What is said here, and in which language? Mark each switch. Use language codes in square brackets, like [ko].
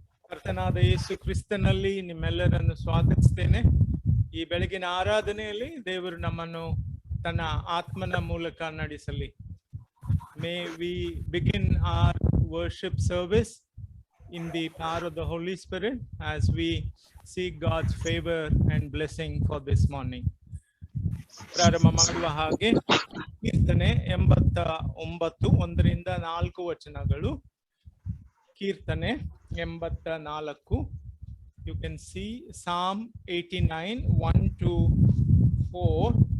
[kn] ಕರ್ತನಾದ ಯೇಸು ಕ್ರಿಸ್ತನಲ್ಲಿ ನಿಮ್ಮೆಲ್ಲರನ್ನು ಸ್ವಾಗತಿಸ್ತೇನೆ. ಈ ಬೆಳಗಿನ ಆರಾಧನೆಯಲ್ಲಿ ದೇವರು ನಮ್ಮನ್ನು ತನ್ನ ಆತ್ಮನ ಮೂಲಕ ನಡೆಸಲಿ. [en] May we begin our worship service in the power of the Holy Spirit as we seek God's favor and blessing for this morning. [kn] ಪ್ರಾರಂಭ ಮಾಡುವ ಹಾಗೆ ಕೀರ್ತನೆ 89 1ರಿಂದ 4 ವಚನಗಳು. ಕೀರ್ತನೆ 84. [en] You can see Psalm 89 1 to 4.